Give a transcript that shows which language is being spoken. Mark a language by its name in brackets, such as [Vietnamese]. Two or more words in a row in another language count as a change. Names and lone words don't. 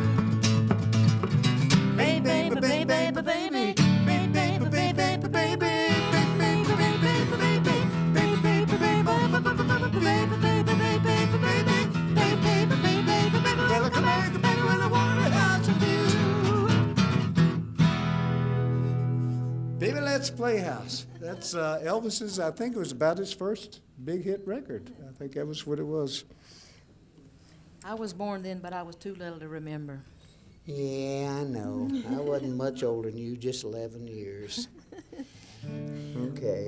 [English] Baby, baby, baby, baby, baby, baby, baby, baby, baby. Baby, Let's Play House. That's Elvis's, I think it was about his first big hit record. I think that was what it was. I was born then, but I was too little to remember. Yeah, I know. I wasn't much older than you, just 11 years. Okay.